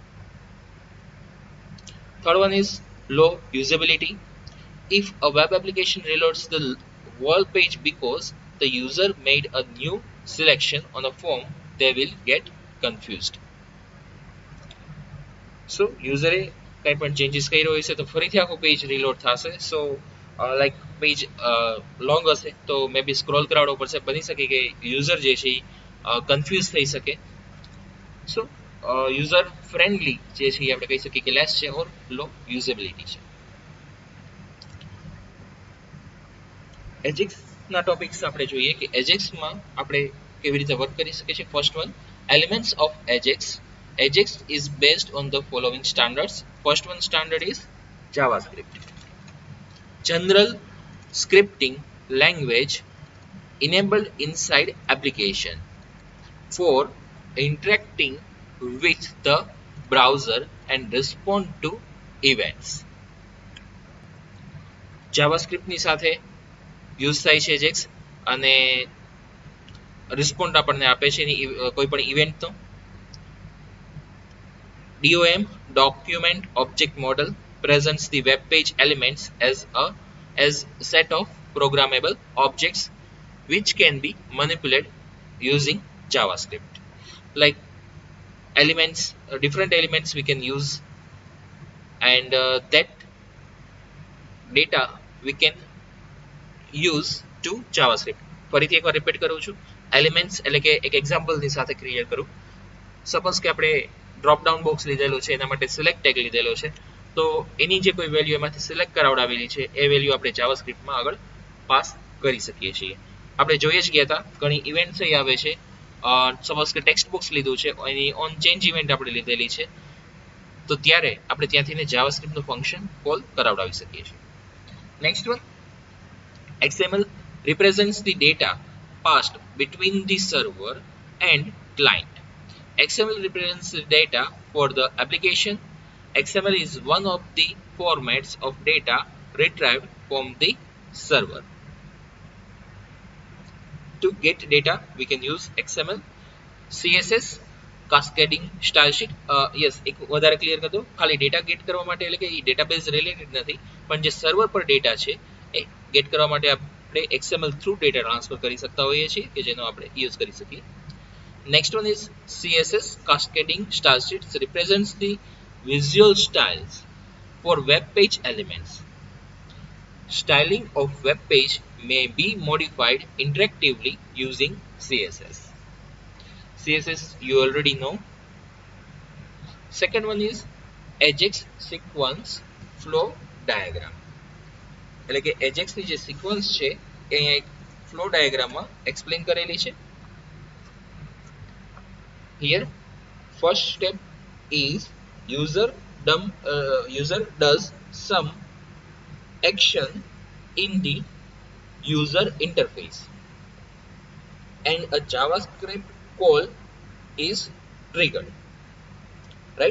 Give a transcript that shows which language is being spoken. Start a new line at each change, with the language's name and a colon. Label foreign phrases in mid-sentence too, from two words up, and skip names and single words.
English: Third one is low usability. If a web application reloads the whole page because the user made a new selection on a form, they will get confused. So user
Gujarati: કંઈ પણ ચેન્જીસ કર્યો હશે તો ફરીથી આખું પેજ રિલોડ થશે.
English: so like page long
Gujarati: હશે તો
English: may be scroll
Gujarati: કરાવવો પડશે, બની શકે કે યુઝર જે છે કન્ફ્યુઝ થઈ શકે.
English: so user friendly
Gujarati: જે છે આપણે કહી શકીએ કે લેસ છે
English: or low usability
Gujarati: છે. એજેક્સના ટોપિક્સ આપણે જોઈએ કે એજેક્સમાં આપણે કેવી રીતે વર્ક કરી શકીએ છીએ.
English: first one, elements of Ajax. Ajax is based on the following standards. First one standard is JavaScript. General scripting language enabled inside application for interacting with the browser and respond to events.
Gujarati: JavaScript ની સાથે યુઝ થાય છે Ajax અને રિસ્પોન્ડ આપણને આપે છે કોઈ પણ ઇવેન્ટનો.
English: DOM, document object model, presents the web page elements as set of programmable objects which can be manipulated using JavaScript. Like elements, different elements we can use, and that data we can use to JavaScript.
Gujarati: ફરીથી એકવાર રિપીટ કરું છું. એલિમેન્ટ્સ એટલે કે એક એક્ઝામ્પલની સાથે ક્રિએટ કરું. સપોઝ કે આપણે
English: drop down box
Gujarati: લીધેલો છે, એના માટે
English: select tag
Gujarati: લીધેલો છે, તો એની જે કોઈ વેલ્યુ એમાંથી સિલેક્ટ કરાવડાવેલી છે એ વેલ્યુ આપણે જાવાસ્ક્રિપ્ટમાં આગળ પાસ કરી શકીએ છીએ. આપણે જોઈએ જ ગયા હતા ઘણી ઇવેન્ટ્સ અહીં આવે છે. સપોઝ કે
English: text box
Gujarati: લીધું છે, એની
English: on change event
Gujarati: આપણે લીધેલી છે, તો ત્યારે આપણે ત્યાંથી જાવાસ્ક્રિપ્ટનું
English: function call
Gujarati: કરાવડાવી શકીએ છીએ.
English: next one, XML represents the data passed between the server and client. XML represents the data for the application. XML is one of the formats of data retrieved from the server. To get data, we can use XML. CSS, cascading style sheet. Yes,
Gujarati: એક વધારે ક્લિયર કરી દો. ખાલી
English: data get
Gujarati: કરવા માટે એટલે કે એ
English: database related
Gujarati: નથી, પણ જે સર્વર પર ડેટા છે એ ગેટ કરવા માટે આપણે XML
English: through data transfer
Gujarati: કરી શકતા હોઈએ છીએ કે જેનો આપણે યુઝ કરી શકીએ.
English: Next one is CSS, cascading style sheets, represents the visual styles for web page elements. Styling of web page may be modified interactively using CSS. CSS you already know. Second one is Ajax sequence flow diagram.
Gujarati: એટલે કે Ajax ની જે સિક્વન્સ છે એ અહીંયા એક
English: flow diagramમાં
Gujarati: એક્સપ્લેન કરેલી છે.
English: Here first step is user does some action in the user interface and a JavaScript call is triggered, right?